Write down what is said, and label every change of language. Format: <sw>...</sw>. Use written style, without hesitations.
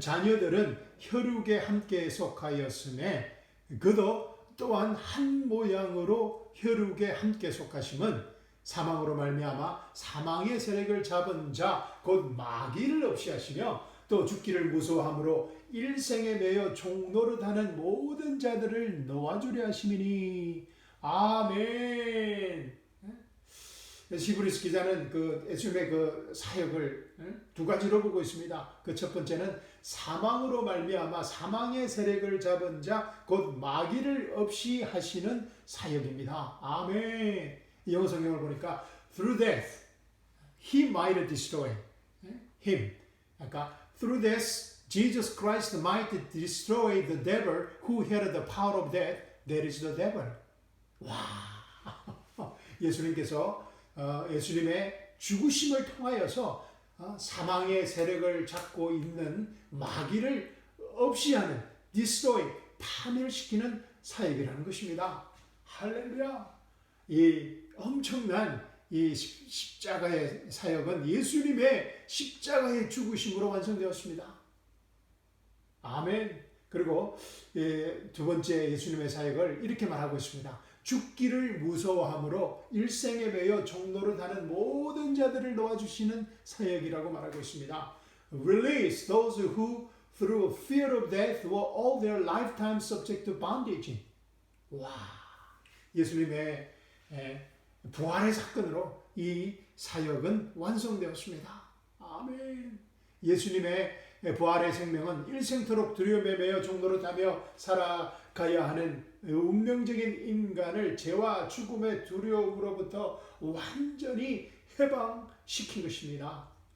<ko>자녀들은 혈육에 함께 속하였음에 그도 또한 한 모양으로 혈육에 함께 속하심은 사망으로 말미암아 사망의 세력을 잡은 자 곧 마귀를 없이 하시며 또 죽기를 무서워함으로 일생에 매여 종노릇하는 모든 자들을 놓아주려 하심이니. 아멘. 히브리서 기자는 예수님의 그 사역을 두 가지로 보고 있습니다. 그 첫 번째는 사망으로 말미암아 사망의 세력을 잡은 자 곧 마귀를 없이 하시는 사역입니다. 아멘. 영어 성경을 보니까</ko> <en>through death he might destroy him.</en> <ko>그러니까</ko> <en>through death Jesus Christ might destroy the devil who had the power of death. That is the devil.</en> <ko>와. 예수님께서 예수님의 죽으심을 통하여서 사망의 세력을 잡고 있는 마귀를 없이 하는 destroy, 파멸시키는 사역이라는 것입니다. 할렐루야. 이 엄청난 이 십자가의 사역은 예수님의 십자가의 죽으심으로 완성되었습니다. 아멘. 그리고 두 번째 예수님의 사역을 이렇게 말하고 있습니다. 죽기를 무서워함으로 일생에 매여 종노릇하는 모든 자들을 놓아주시는 사역이라고 말하고 있습니다.</ko> <en>Release those who through fear of death were all their lifetime subject to bondage.</en> <ko>와, 예수님의 부활의 사건으로 이 사역은 완성되었습니다. 아멘. 예수님의 부활의 생명은 일생토록 두려움에 매여 종노릇하며 살아가야 하는 운명적인 인간을 죄와 죽음의 두려움으로부터 완전히 해방시킨 것입니다.</ko>